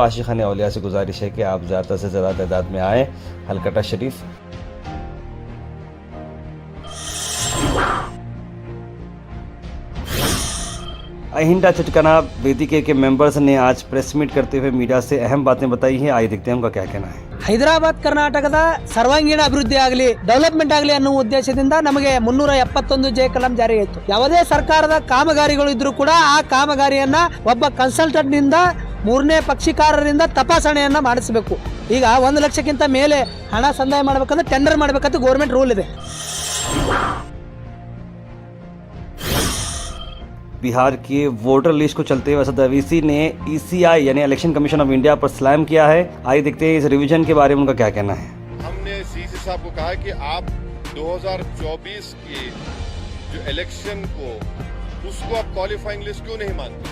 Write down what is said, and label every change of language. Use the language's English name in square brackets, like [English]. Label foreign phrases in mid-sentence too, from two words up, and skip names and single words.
[Hindi] आशिक़ान औलिया से गुजारिश है कि आप ज़्यादा से ज़्यादा तादाद में आएँ हलकटा शरीफ। अहिंदा चटकना वेदिके के मेंबर्स ने आज [English] press meet [Hindi] करते हुए मीडिया से अहम बातें बताई हैं। आइए देखते हैं उनका क्या कहना है। [Kannada] ಹೈದರಾಬಾದ್ ಕರ್ನಾಟಕದ ಸರ್ವಾಂಗೀಣ ಅಭಿವೃದ್ಧಿ ಆಗಲಿ ಡೆವಲಪ್ಮೆಂಟ್ ಆಗಲಿ ಅನ್ನುವ ಉದ್ದೇಶದಿಂದ ನಮಗೆ 371 ಜೆ ಕಲಂ ಜಾರಿ ಆಯಿತು। ಯಾವುದೇ ಸರ್ಕಾರದ ಕಾಮಗಾರಿಗಳು ಇದ್ರೂ ಕೂಡ ಆ ಕಾಮಗಾರಿಯನ್ನ ಒಬ್ಬ ಕನ್ಸಲ್ಟೆಂಟ್ ನಿಂದ 3ನೇ ಪಕ್ಷಿಕಾರರಿಂದ ತಪಾಸಣೆಯನ್ನ ಮಾಡಿಸಬೇಕು। ಈಗ 1 ಲಕ್ಷಕ್ಕಿಂತ ಮೇಲೆ ಹಣ ಸಂದಾಯ ಮಾಡಬೇಕಂದ್ರೆ ಟೆಂಡರ್ ಮಾಡಬೇಕಂತ [English] government rule [Kannada] ಇದೆ। [Hindi] बिहार की [English] voter list [Hindi] को चलते हुए असद अवीसी ने ईसीआई यानी इलेक्शन कमीशन ऑफ इंडिया पर स्लैम किया है। आइए देखते हैं इस रिवीजन के बारे में उनका क्या कहना है। हमने सीसी साहब को कहा कि आप 2024 की जो इलेक्शन को उसको आप [English] qualifying list [Hindi] क्यों नहीं मानते?